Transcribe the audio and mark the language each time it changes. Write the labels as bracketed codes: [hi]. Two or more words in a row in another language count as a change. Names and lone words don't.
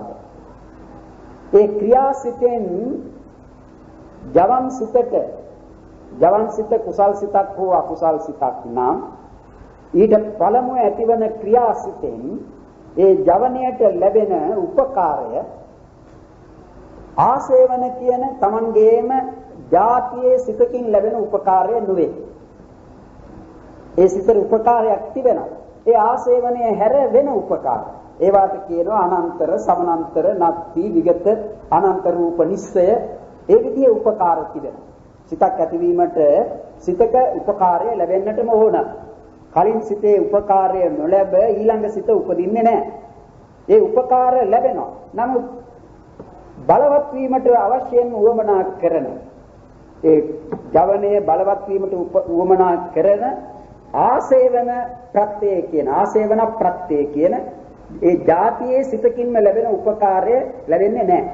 [si] ඒ ක්‍රියාසිතෙන් ජවන් සිත කුසල් සිතක් හෝ අකුසල් සිතක් නම් ඊට පළමුව ඇතිවන ක්‍රියාසිතෙන් ඒ ජවනයට ලැබෙන උපකාරය ආසේවන කියන තමන්ගේම ජාතියේ සිතකින් ලැබෙන උපකාරය නෙවේ. ඒ සිතේ උපකාරයක් තිබෙනවා. ඒ ආසේවනය හැර වෙන උපකාර. ඒවට කියනවා [pi] අනන්තර, සමානන්තර, නත්ති, විගත, අනන්ත රූප නිස්සය. [si] ඒ විදිහේ උපකාර තිබෙනවා. සිතක් ඇතිවීමට සිතක උපකාරය ලැබෙන්නටම ඕන. කලින් සිතේ උපකාරය නොලැබ ඊළඟ සිත උපදින්නේ නැහැ. ඒ උපකාර ලැබෙනවා. නමුත් බලවත් වීමට අවශ්‍යම උවමනා කරන ඒ ජවනයේ බලවත් වීමට උවමනා කරන ආසේවන ප්‍රත්‍යය කියන ඒ જાතියේ සිතකින්ම ලැබෙන උපකාරය ලැබෙන්නේ නැහැ.